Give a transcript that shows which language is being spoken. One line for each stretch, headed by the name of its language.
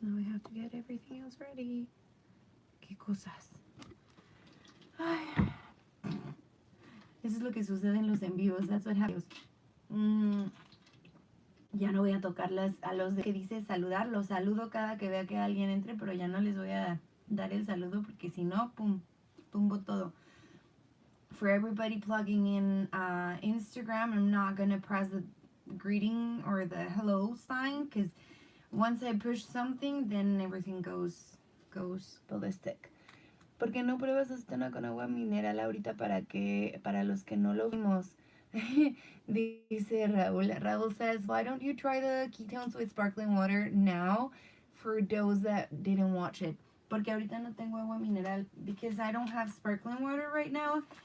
English: Now I have to get everything else ready.
Spanish: Qué cosas. Ay. Eso es lo que sucede en los en vivos.
English: That's what happens.
Spanish: Ya no voy a tocarlas a los que dice saludar. Los saludo cada que vea que alguien entre, pero ya no les voy a dar el saludo porque si no, pum, tumbo todo.
English: For everybody plugging in Instagram, I'm not going to press the greeting or the hello sign because once I push something, then everything goes ballistic.
Spanish: ¿Por qué no pruebas acetona con agua mineral ahorita para los que no lo vimos? Dice Raúl.
English: Raúl says, why don't you try the ketones with sparkling water now for those that didn't watch it?
Spanish: Porque ahorita no tengo agua mineral
English: because I don't have sparkling water right now.